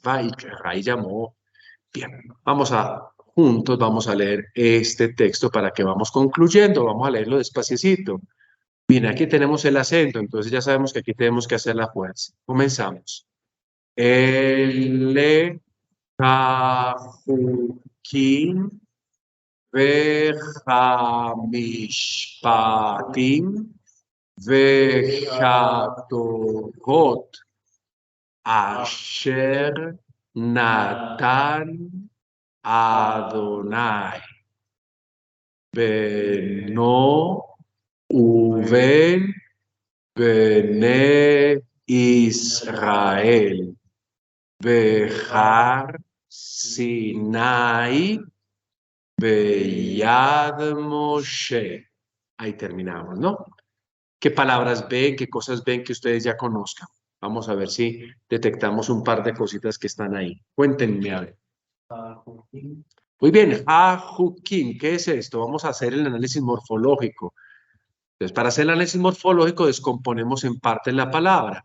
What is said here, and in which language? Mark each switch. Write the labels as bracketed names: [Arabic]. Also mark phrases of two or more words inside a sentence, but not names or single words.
[Spanish] Vaikra, y llamó. Bien, juntos vamos a leer este texto para que vamos concluyendo, vamos a leerlo despaciecito. Bien, aquí tenemos el acento, entonces ya sabemos que aquí tenemos que hacer la fuerza. Comenzamos. [Hebrew] אלה החוקים והמשפטים והתורות אשר נתן אדוני בינו ובין בני ישראל בהר סיני ביד משה. [Spanish] Ahí terminamos, ¿no? ¿Qué palabras ven, qué cosas ven que ustedes ya conozcan? Vamos a ver si detectamos un par de cositas que están ahí. Cuéntenme, a ver. Muy bien, Hajukim, ¿qué es esto? Vamos a hacer el análisis morfológico. Entonces, para hacer el análisis morfológico, descomponemos en parte la palabra.